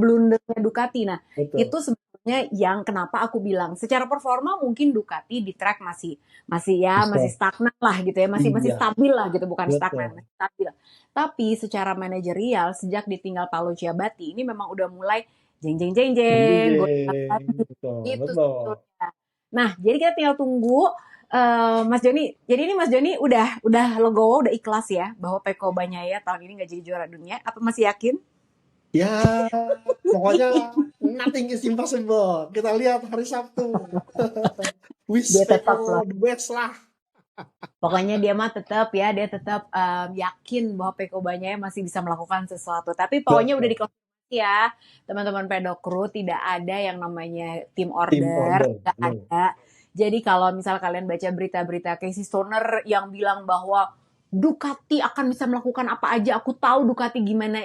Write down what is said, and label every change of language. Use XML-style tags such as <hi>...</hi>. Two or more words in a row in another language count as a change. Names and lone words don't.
<id>blundernya Ducati. Nah, itu betul. sebenarnya yang kenapa aku bilang secara performa mungkin Ducati di track masih masih ya masih Bisa. stagnan lah gitu ya, masih masih Iya, stabil lah gitu, bukan stagnan, betul. masih stabil. Tapi secara manajerial sejak ditinggal Paolo Ciabatti ini memang udah mulai jeng jeng jeng jeng goyang Jeng-jeng. lagi Betul, gitu betul. sebetulnya. Nah, jadi kita tinggal tunggu Mas Joni. Jadi ini Mas Joni udah legowo, udah ikhlas ya bahwa Peko Bagnaia tahun ini nggak jadi juara dunia. Apa masih yakin? Ya, pokoknya</id> <en>nothing is impossible.</en> <id>Kita lihat hari Sabtu. Dia Wish tetap Peko lah.</id> <en>the best lah.</en> <id>Pokoknya dia mah tetap ya, dia tetap yakin bahwa Peko Bagnaia masih bisa melakukan sesuatu. Tapi pokoknya udah Betul. dikonfirmasi ya, teman-teman pedok kru tidak ada yang namanya tim Tim order, order. tidak No. ada. Jadi kalau misal kalian baca berita-berita Casey Stoner yang bilang bahwa Ducati akan bisa melakukan apa aja, aku tahu Ducati gimana.</id>